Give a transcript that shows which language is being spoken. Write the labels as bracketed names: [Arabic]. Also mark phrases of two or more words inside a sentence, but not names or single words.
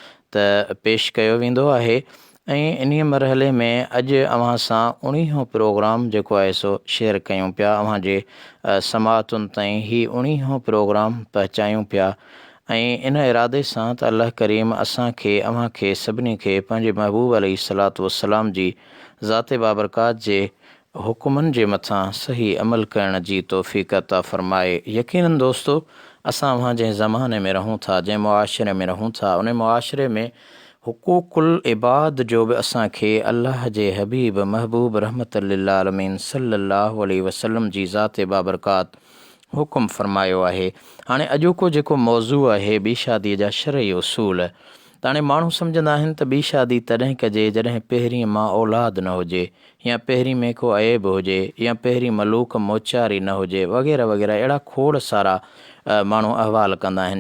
[Sindhi] त पेश कयो वेंदो आहे ऐं इन्हीअ मरहले में अॼु अव्हां सां 19हों प्रोग्राम जेको आहे सो शेयर कयूं पिया, अव्हां जे समाअतुनि ताईं हीउ 19हों प्रोग्राम पहुचायूं पिया ऐं इन इरादे सां त अल्लाह करीम असांखे अव्हांखे सभिनी खे पंहिंजे महबूब [Arabic] عليه الصلاة والسلام [Sindhi] जी ज़ाते बाबरकात जे हुकुमनि जे मथां सही अमल करण जी तौफ़ीक़ अता फ़रमाए। यकीनन दोस्तो, असां अव्हां जंहिं ज़माने में रहूं था, जंहिं मुआशिरे में रहूं था, उन मुआशिरे में [Arabic] حقوق العباد [Sindhi] जो बि असांखे अल्लाह जे हबीब महबूब [Arabic] رحمة للعالمين صلى الله عليه وسلم [Sindhi] जी ज़ाते बाबरकात हुकुम फ़रमायो आहे। हाणे अॼोको जेको मौज़ू आहे ॿी शादीअ जा शरई उसूल, त हाणे माण्हू सम्झंदा आहिनि त ॿी शादी तॾहिं कजे जॾहिं पहिरीं मां औलाद न हुजे, या पहिरीं में को ऐब हुजे, या पहिरीं मलूक मोचारी न हुजे, वग़ैरह वग़ैरह अहिड़ा खोड़ सारा माण्हू अहवाल कंदा आहिनि।